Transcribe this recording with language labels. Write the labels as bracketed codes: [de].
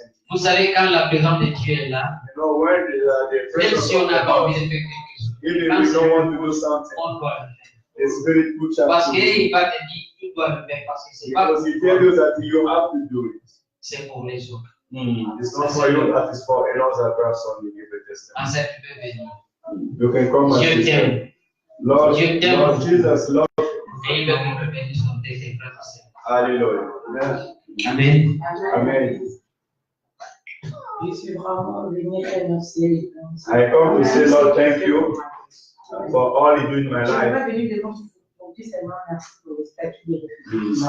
[fr] Vous savez, quand la présence de Dieu est là, même si on n'a pas envie de faire quelque chose, on doit le faire. Parce qu'il va te dire, tu dois le faire parce que c'est pas pour toi. C'est pour les autres. [en] It's not for you, that is for another person to give a testimony. [fr] En cette tu peux venir. [en] You can come and [fr] Dieu t'aime. [en] Lord, [fr] Dieu t'aime. [en] Lord Jesus, Lord. [fr] Et il veut que le bénisse comme tes frères et sœurs. Hallelujah. Amen. Amen. Je suis vraiment venu remercier. [en] I come to say, Lord, thank you for all you do in my [fr] Je ne suis [en] life. [fr] pas venu devant pour dire seulement merci pour le statut de réfugié.